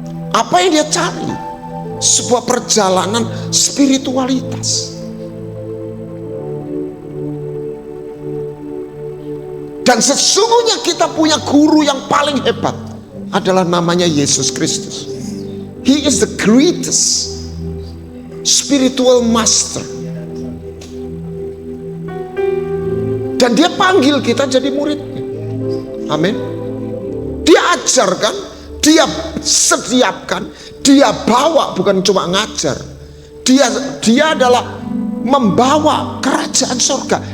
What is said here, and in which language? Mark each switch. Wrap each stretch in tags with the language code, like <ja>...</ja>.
<id>Apa yang dia cari? Sebuah perjalanan spiritualitas. Dan sesungguhnya kita punya guru yang paling hebat, adalah namanya Yesus Kristus.</id> <en>He is the greatest spiritual master.</en> <id>Dan dia panggil kita jadi muridnya. Amin. Dia ajarkan, dia sediakan, dia bawa, bukan cuma ngajar. Dia adalah membawa kerajaan surga.</id>